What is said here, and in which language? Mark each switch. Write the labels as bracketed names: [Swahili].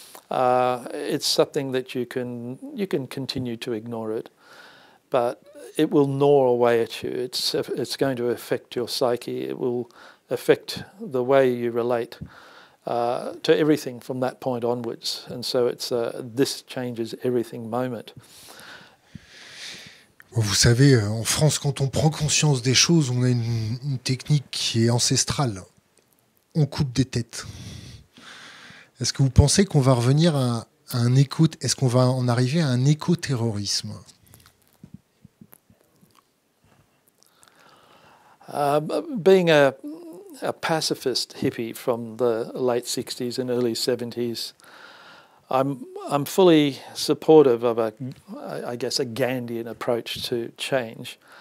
[English] it's something that you can continue to ignore it, but it will gnaw away at you. It's going to affect your psyche. It will affect the way you relate to everything from that point onwards. And so it's this changes everything moment. [French] Vous savez, en France, quand on prend conscience des choses, on a une technique qui est ancestrale. On coupe des têtes. Est-ce que vous pensez qu'on va revenir à un éco... Est-ce qu'on va en arriver à un éco-terrorisme? [English] Being a pacifist hippie from the late 60s and early 70s, I'm fully supportive of a Gandhian approach to change.